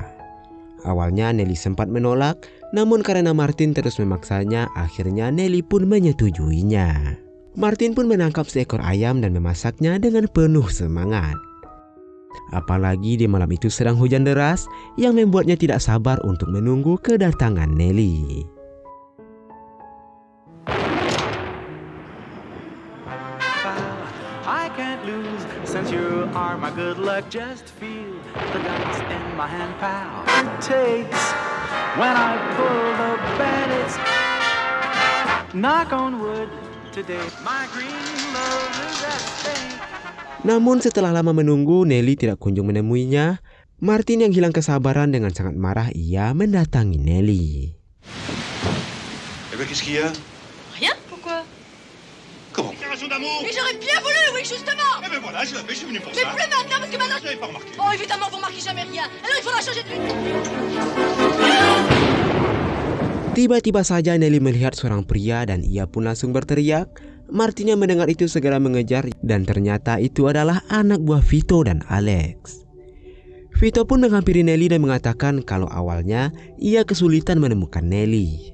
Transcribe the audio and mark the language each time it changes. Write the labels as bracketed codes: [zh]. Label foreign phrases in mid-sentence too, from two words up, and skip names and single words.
[id] Awalnya Nelly sempat menolak, namun karena Martin terus memaksanya, akhirnya Nelly pun menyetujuinya. Martin pun menangkap seekor ayam dan memasaknya dengan penuh semangat. Apalagi di malam itu sedang hujan deras yang membuatnya tidak sabar untuk menunggu kedatangan Nelly. [en] I can't lose since you are my good luck. Just feel the dice in my hand, pal. It takes when I pull the bandits. Knock on wood today. My green love is at stake. [id] Namun setelah lama menunggu, Nelly tidak kunjung menemuinya. Martin yang hilang kesabaran dengan sangat marah, ia mendatangi Nelly. [fr] Eh ben, qu'est-ce qu'il y a? Rien? Pourquoi? Comment? Déclaration d'amour. Mais j'aurais bien voulu, oui, justement. Eh ben voilà, je l'avais, je suis venu pour Mais ça. plus maintenant, parce que maintenant... Je l'avais pas remarqué. Oh, évidemment, vous remarquez jamais rien. Alors il faudra changer de vie. [id] Tiba-tiba saja Nelly melihat seorang pria dan ia pun langsung berteriak. Martin yang mendengar itu segera mengejar dan ternyata itu adalah anak buah Vito dan Alex. Vito pun menghampiri Nelly dan mengatakan kalau awalnya ia kesulitan menemukan Nelly.